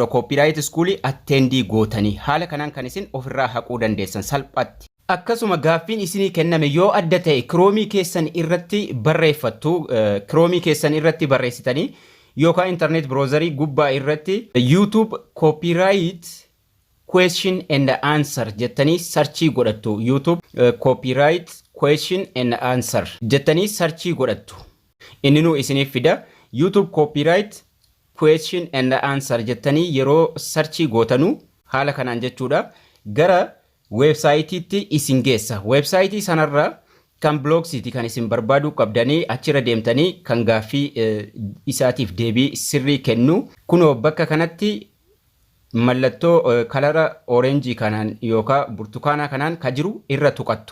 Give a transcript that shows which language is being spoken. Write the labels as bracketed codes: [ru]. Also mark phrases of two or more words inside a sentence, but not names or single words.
[en] Copyright school [om] attendii gootanii haala kanaan kan isin ofirraa haquu dandeessan salphaatti. Akkasuma gaaffiin isinii kenname yoo adda ta'e Chrome keessan irratti barreeffattu, Chrome keessan irratti barreessitanii yookaan [en] internet browserii [om] gubbaa irratti [en] YouTube copyright question and answer [om] jettanii searchii godhattu. [en] YouTube copyright question and answer [om] jettanii searchii godhattu. Inni nu isiniif fida. [en] YouTube copyright question and answer [om] jettanii yeroo searchii gootanu haala kanaan jechuudha. Gara website isin geessa. Website sanarra kan blogsiti kan isin barbaadu qabdanii achirra deemtanii kan gaaffii isaatiif deebii sirrii kennu. Kunoo bakka kanatti mallattoo kalara orange kanaan yookaan burtukaanaa kanaan ka jiru irra tuqattu.